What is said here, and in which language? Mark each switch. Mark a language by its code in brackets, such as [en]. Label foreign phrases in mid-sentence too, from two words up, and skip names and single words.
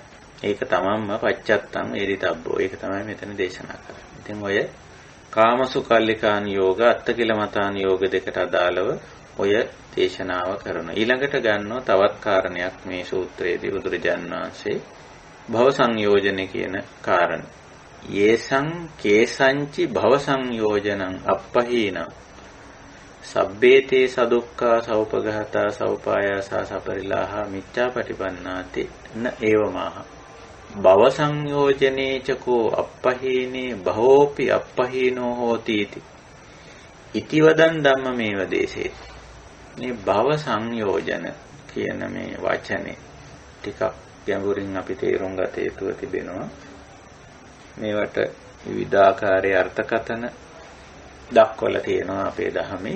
[si] ඒක තමන්ම [pi] පච්චත්තං වේදිතබ්බෝ. [si] ඒක තමයි මෙතන දේශනා කරන්නේ. ඉතින් ඔය [pi] කාමසුඛල්ලිකාන යෝග අත්තකිලමතාන යෝග [si] දෙකට අදාළව ඔය දේශනාව කරන. ඊළඟට ගන්නවා තවත් කාරණයක් මේ සූත්‍රයේදී බුදුරජාණන් වහන්සේ භව සංයෝජන කියන කාරණ. [pi] යේසං කේසංචි භව සංයෝජනං අප්පහීන සබ්බේතේ සදුක්ඛා සෞපඝාතා සෞපායාසා සපරිලාහා මිච්ඡාපටිපන්නාති න ඒවමාහ භව සංයෝජනේ චකෝ අප්පහීනේ භවෝපි අප්පහීනෝ හෝති ඉති වදන් ධම්මමේව දේශේ. [si] මේ භව සංයෝජන කියන මේ වචනේ ටිකක් ගැඹුරින් අපි තේරුම් ගත යුතු තිබෙනවා. මේවට විවිධාකාරයේ අර්ථකථන දක්වලා තියෙනවා අපේ ධර්මයේ.